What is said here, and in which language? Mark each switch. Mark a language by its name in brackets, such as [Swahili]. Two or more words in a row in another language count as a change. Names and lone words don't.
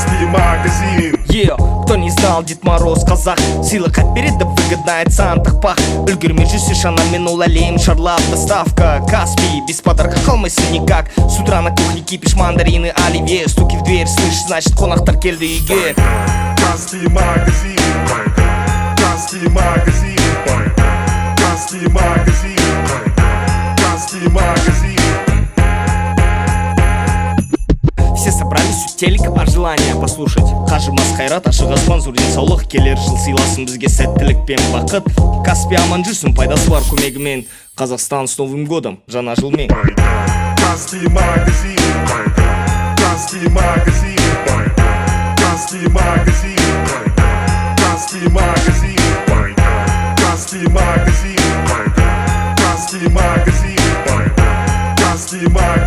[Russian] магазин. Кто не знал, Дед Мороз казах, [Kazakh] сыйлық әпереді [Russian] выгодно [Kazakh] айтсаң тақпақ. Үлгермей жүрсе шанамен ол әлем шарлап. Доставка Каспий, [Russian] без подарка [Kazakh] қалмайсың никак. [Russian] С утра на кухне кипиш мандарины, оливье. Стуки в дверь, слышь, значит [Kazakh] қонақтар келді үйге. [Russian] Каспий магазин, Каспий магазин, Каспий магазин, Каспий магазин. Все собрались у телека бар желание послушать. [Kazakh] Қажымас қайрат, ашық аспан, зор денсаулық. Келер жыл сыйласын бізге сәттілік пен бақыт. Каспий аман жүрсін, пайдасы бар көмегімен. [Russian] Қазақстан с Новым годом, [Kazakh] жаңа жылмен. Каспий магазин, Каспий магазин, Каспий магазин, Каспий магазин, Каспий магазин, Каспий магазин, Каспий магазин.